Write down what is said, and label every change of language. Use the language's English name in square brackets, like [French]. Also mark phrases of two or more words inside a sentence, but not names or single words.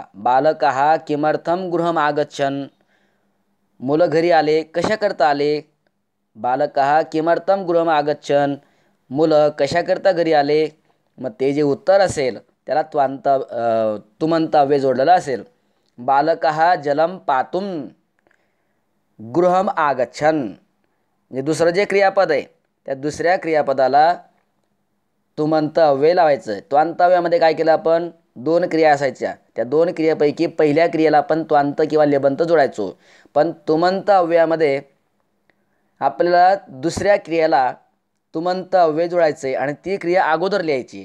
[Sanskrit] बालकाः किमर्थं गृहम् आगच्छन्. [Marathi] मुलं घरी आले, कशाकरता आले? [Sanskrit] बालकाः किमर्थं गृहम् आगच्छन्. [Marathi] मुलं कशाकरता घरी आले? मग ते जे उत्तर असेल त्याला तुमंत अव्यय जोडलेला असेल. [Sanskrit] बालकाः जलं पातुं गृहम् आगच्छन्. [Marathi] म्हणजे दुसरं जे क्रियापद आहे त्या दुसऱ्या क्रियापदाला तुमंत अव्यय लावायचं. त्वांत अव्ययामध्ये काय केलं आपण? 2 क्रिया असायच्या. त्या 2 क्रियेपैकी पहिल्या क्रियेला आपण त्वांत किंवा लेबंत जोडायचो. पण तुमंत अव्ययामध्ये आपल्याला दुसऱ्या क्रियेला तुमंत अव्यय जोडायचे आणि ती क्रिया अगोदर लिहायची.